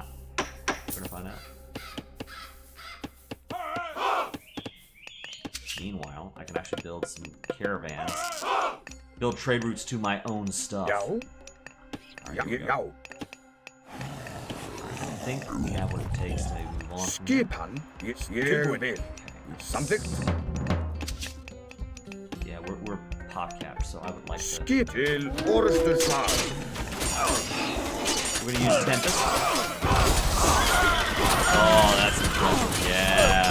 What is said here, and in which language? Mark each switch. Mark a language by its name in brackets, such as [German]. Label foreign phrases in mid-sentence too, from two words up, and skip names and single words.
[English] We're gonna find out. Meanwhile, I can actually build some caravans. Build trade routes to my own stuff. [Icelandic] Já. [English] Alright, [Icelandic] Já. [English] here we go. [Icelandic] Já. [English] I think we have what it takes to maybe move on from there. [Icelandic] Skipan. Ég vil. Samþykkt. [English] Yeah, we're pop capped, so I would like to. [Icelandic] Skip. Til orrustuslag. [English] We're gonna use Tempest. Oh, that's impressive. Yeah.